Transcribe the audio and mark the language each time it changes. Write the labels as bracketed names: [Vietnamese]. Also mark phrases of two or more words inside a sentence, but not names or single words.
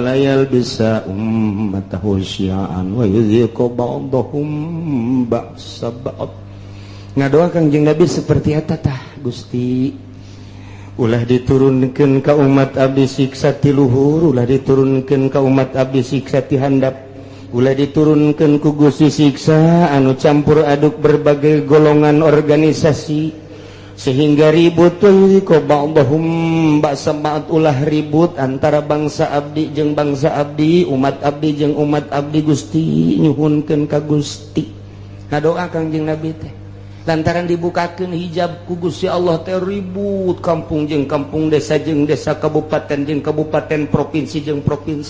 [Arabic] la yalbisa ummatahu syi'an wa yudhiqu ba'dahum ba'sa ba'd [Sundanese] ngadoa Kangjeng Nabi seperti eta tah Gusti ulah diturunkeun ka umat abdi siksa ti luhur ulah diturunkeun ka umat abdi siksa ti handap ulah diturunkan ku Gusti siksa anu campur aduk [Indonesian] berbagai golongan organisasi sehingga [Sundanese] ribut ko [Arabic] ba'dahum ba'sa ba'd [Sundanese] ulah ribut antara bangsa abdi jeung bangsa abdi umat abdi jeung umat abdi Gusti nyuhunkeun ka Gusti ngadoa Kangjeng Nabi teh lantaran dibukakeun hijab ku Gusti Allah teh ribut kampung jeung kampung desa jeung desa kabupaten jeung kabupaten provinsi jeung provinsi